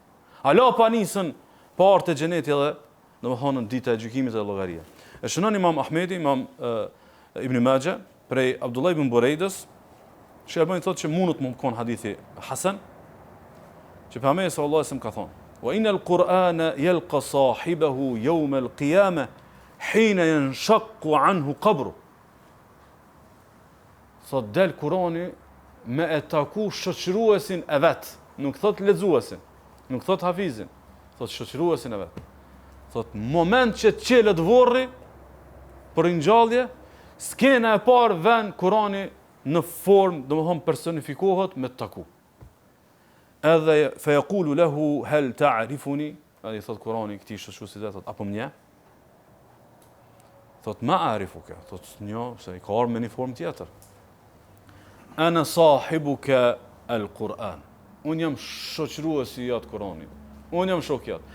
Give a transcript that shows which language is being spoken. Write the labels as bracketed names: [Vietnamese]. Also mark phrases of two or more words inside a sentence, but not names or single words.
[Albanian] Ala pa nisën partë e xhenetit edhe domethënë dita e gjykimit dhe llogaria. E shënon Imam Ahmedi, Imam Ibn Majah prej Abdullah ibn Buraides, që Albani thotë që mund të më kon hadithi hasan, që pejgamberi [Arabic] صلى الله عليه وسلم [Albanian] ka thonë: [Arabic] "وإن القرآن يلقى صاحبه يوم القيامة حين ينشق عنه قبره." [Albanian] Thot del Kurani me e taku shoqëruesin e vet, nuk thot lexuesin, nuk thot hafizin, thot shoqëruesin e vet. Thot moment që çelët vorri për ngjallje, skena e parë vën Kurani në formë, domethënë personifikohet me taku. [Arabic] Edhe فيقول له هل تعرفني, [Albanian] ai thot Kurani këtij shoqëruesit vet, thot apo më nje? Thot [Arabic] ما أعرفك, [Albanian] thot njo se i ka ardhur me një formë tjetër. [Arabic] أنا صاحبك القرآن. [Albanian] Unë jam shoqëruesi i atë Kuranit. Unë jam shok jot.